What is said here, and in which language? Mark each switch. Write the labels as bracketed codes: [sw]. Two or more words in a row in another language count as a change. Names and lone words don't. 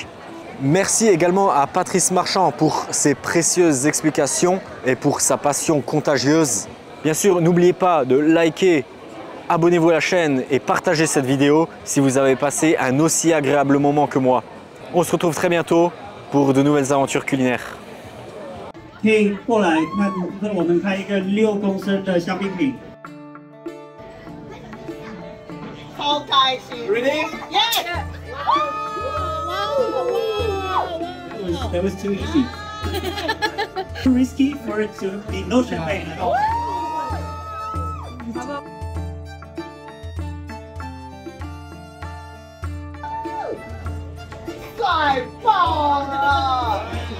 [fr] Merci également à Patrice Marchand pour ses précieuses explications et pour sa passion contagieuse. Bien sûr, n'oubliez pas de liker, abonnez-vous à la chaîne et partagez cette vidéo si vous avez passé un aussi agréable moment que moi. On se retrouve très bientôt pour de nouvelles aventures culinaires. [zh] 可以过来，那跟我们开一个6公升的香槟瓶。超开心 [en] Ready? Yes! That was too easy. Too risky for it to be no champagne at all. [zh] 太棒了！